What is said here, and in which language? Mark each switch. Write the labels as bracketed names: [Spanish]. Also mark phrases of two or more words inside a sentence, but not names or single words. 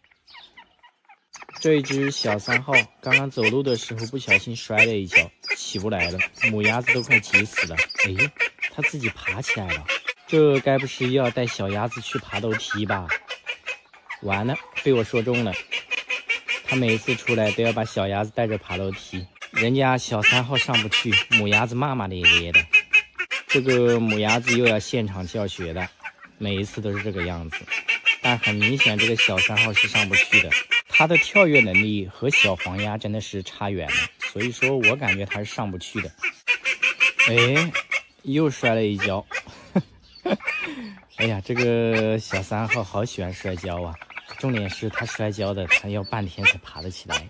[Chinese] 這一只小3號剛剛走路的時候不小心摔了一跤，起不來了，母鴨子都快急死了。哎，它自己爬起来了，這該不是要帶小鴨子去爬樓梯吧？完了，被我說中了。它每次出來都要把小鴨子帶着爬樓梯，人家小3號上不去，母鴨子罵罵咧咧的。這個母鴨子又要現場教學的，每一次都是這個樣子。但很明顯，這個小3 號是上不去的。它的跳躍能力和小黃鴨真的是差遠了，所以說我感覺它是上不去的。哎，又摔了一跤。哎呀，這個小3號好喜歡摔跤啊！重點是它摔跤的，它要半天才爬得起來。